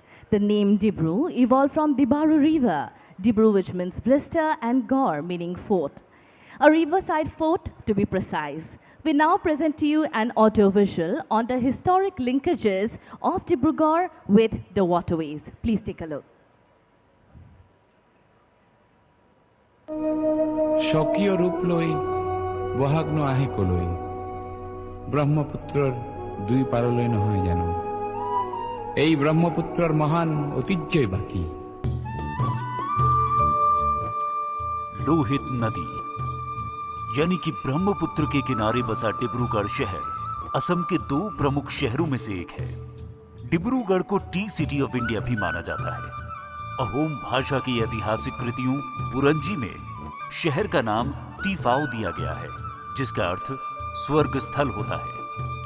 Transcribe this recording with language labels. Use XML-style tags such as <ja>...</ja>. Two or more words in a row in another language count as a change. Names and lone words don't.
<en>The name Dibru evolved from Dibaru River, Dibru which means blister and Gar meaning fort. A riverside fort to be precise. We now present to you an audiovisual on the historic linkages of Dibrugarh with the waterways. Please take a look.</en> <as>স্বকীয় রূপ লৈ বহাগ্ন আহে কলৈ ব্ৰহ্মপুত্ৰৰ দুই পাৰলৈ নহয় জানো এই ব্ৰহ্মপুত্ৰৰ মহান ঐতিহ্যই বাকী</as> <hi>लोहित नदी यानी कि ब्रह्मपुत्र के किनारे बसा डिब्रूगढ़ शहर असम के 2 प्रमुख शहरों में से एक है। डिब्रूगढ़ को</hi> <en>tea city of India</en> <hi>भी माना जाता है। अहोम भाषा की ऐतिहासिक कृतियों बुरंजी में शहर का नाम तीफाओ दिया गया है, जिसका अर्थ स्वर्ग स्थल होता है।</hi>